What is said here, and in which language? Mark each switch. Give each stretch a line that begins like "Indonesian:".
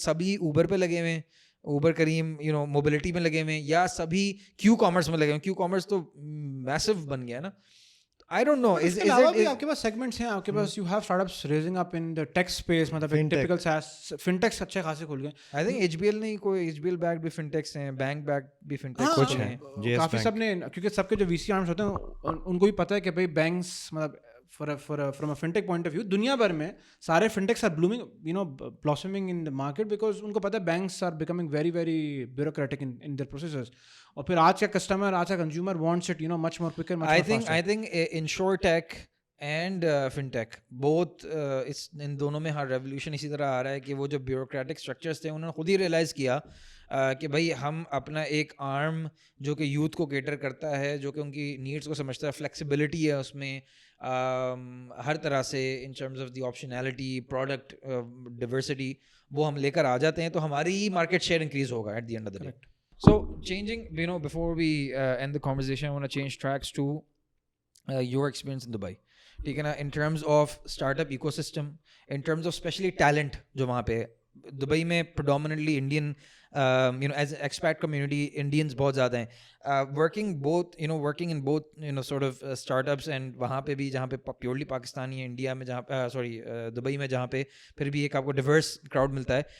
Urdu: سبھی اوبر پہ لگے ہوئے ہیں, اوبر کریم موبلٹی میں لگے ہوئے ہیں, یا سبھی کیو کامرس میں لگے ہوئے ہیں. کیو کامرس تو میسو بن گیا نا.
English: I don't know. Is
Urdu: آپ کے پاس سیگمنٹس ہیں, آپ کے پاس
English: you have startups raising up in the tech space,
Urdu: مطلب typical SaaS fintechs اچھے خاصے کھل گئے.
English: I think HBL نہیں, کوئی HBL backed بھی fintechs ہیں, bank backed بھی fintechs کچھ ہیں کافی سب نے,
Urdu: کیونکہ سب کے جو VC arms ہوتے ہیں ان کو بھی پتہ ہے کہ بھائی بینکس مطلب
English: from a fintech point of view
Urdu: دنیا بھر میں سارے
English: fintechs are blooming, blossoming in the market because
Urdu: ان کو پتہ ہے
English: banks are becoming very very bureaucratic in their processes.
Urdu: اور پھر آج کا کسٹمر, آج کا consumer
English: wants it much more quicker, much more faster.
Urdu: I think insurtech and fintech both in دونوں میں ہر ریولیوشن اسی طرح آ رہا ہے کہ وہ جو بیوروکریٹک اسٹرکچرس تھے انہوں نے خود ہی ریئلائز کیا کہ بھائی ہم اپنا ایک آرم جو کہ یوتھ کو کیٹر کرتا ہے, جو کہ ان کی نیڈس کو سمجھتا ہے, فلیکسیبلٹی ہے اس میں ہر طرح سے
English: in terms of the optionality,
Urdu: product diversity, وہ ہم لے کر آ جاتے ہیں تو ہماری ہی مارکیٹ شیئر انکریز ہوگا
English: At the end of the day. So changing, before we end the conversation, I want to change tracks to your experience in Dubai.
Urdu: ٹھیک ہے نا,
English: in terms of startup ecosystem, in terms of especially talent
Urdu: جو وہاں پہ Dubai میں
English: predominantly Indian as an expat community
Urdu: Indians بہت زیادہ ہیں working in both sort of startups and وہاں پہ بھی جہاں پہ پیورلی پاکستانی ہے انڈیا میں جہاں دبئی میں جہاں پہ پھر بھی ایک آپ کو ڈیورس کراؤڈ ملتا ہے.